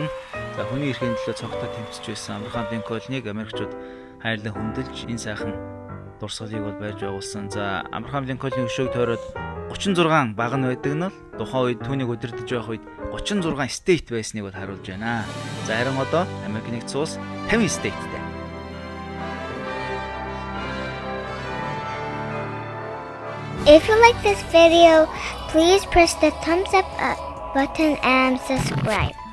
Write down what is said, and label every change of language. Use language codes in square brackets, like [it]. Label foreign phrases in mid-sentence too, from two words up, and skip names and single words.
[mn] За хүний эрхийн төлөө цогтой тэмцэж байсан Abraham Lincoln-ыг Америкчууд хайрлан хүндэлж энэ сайхан дурсгалыг бол барьж байгуулсан. За Abraham Lincoln-ийн хөшөөг тойроод 36 баг нь байдаг нь бол тухайн үед түүнийг удирдах байх үед 36 state байсныг бол харуулж байна. За харин одоо Америкийн нэгдсэн улс 50 stateтэй. [en] If you like this video, please press the thumbs up button and subscribe.